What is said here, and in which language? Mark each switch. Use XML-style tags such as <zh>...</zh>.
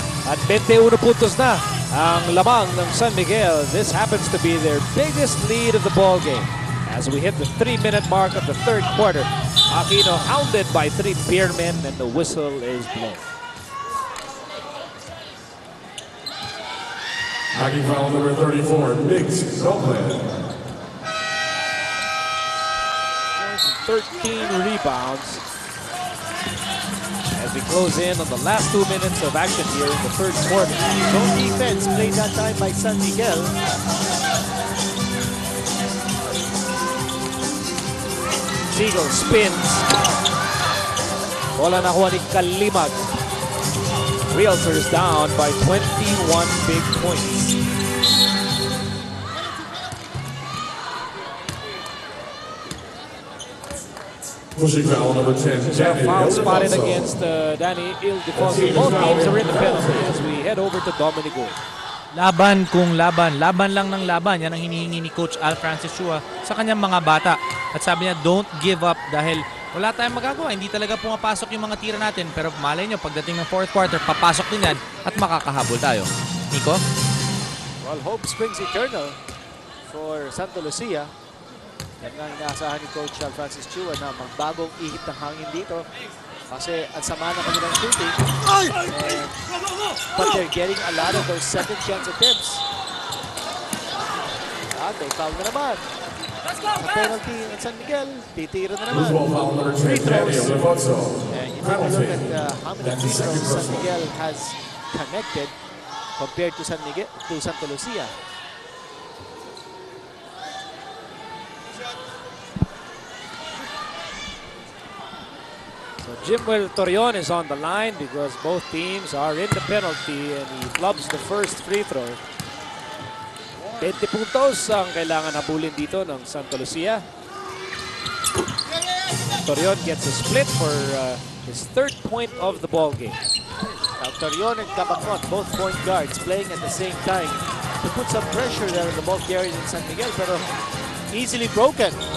<tl>At 21 puntos na ang lamang ng San Miguel.</tl> <en>This happens to be their biggest lead of the ball game. As we hit the 3-minute mark of the third quarter, Aquino hounded by 3 Beermen and the whistle is blown. Hockey foul number 34, Mix Dublin. 13 rebounds as we close in on the last 2 minutes of action here in the third quarter. Zone defense played that time by San Miguel. Siegel spins.</en> <tl>Bola nakuha ni Kalimag.</tl> <en>Realtors down by 21 big points. Pushing foul number 10, Danny Foul spotted Ildefonso. against Danny Ildefonso. Both teams are in the penalty as we head over to Dominico.</en> <tl>Laban kung laban. Laban lang ng laban. Yan ang hinihingi ni Coach Al Francis Chua sa kanyang mga bata. At sabi niya,</tl> <en>don't give up</en> <tl>dahil wala tayong magagawa. Hindi talaga pumapasok yung mga tira natin. Pero malay nyo, pagdating ng fourth quarter, papasok din yan at makakahabol tayo. Nico?</tl> <en>Well, hope springs eternal for Santa Lucia.</en> <tl>Yan nga inaasahan ni Coach Al Francis Chua na magbagong ihip ng hangin dito. Kasi ang sama na kanilang shooting.</tl> <en>But they're getting a lot of those second chance attempts.</en> <tl>At may foul na naman. Ang penalty ng San Miguel, titira na naman.</tl> <en>Visual foul number 10, Free Danny throws. Ildefonso. And you take a look at how many free throws San Miguel has connected compared to Santa Lucia. So So Jimwell Torion is on the line because both teams are in the penalty and he flubs the first free throw.</en> <tl>20 puntos ang kailangan habulin dito ng Santa Lucia.</tl> <en>Torion gets a split for his third point of the ball game. Now Torion and Cabacon, both point guards, playing at the same time to put some pressure there on the ball carriers in San Miguel, pero easily broken.</en>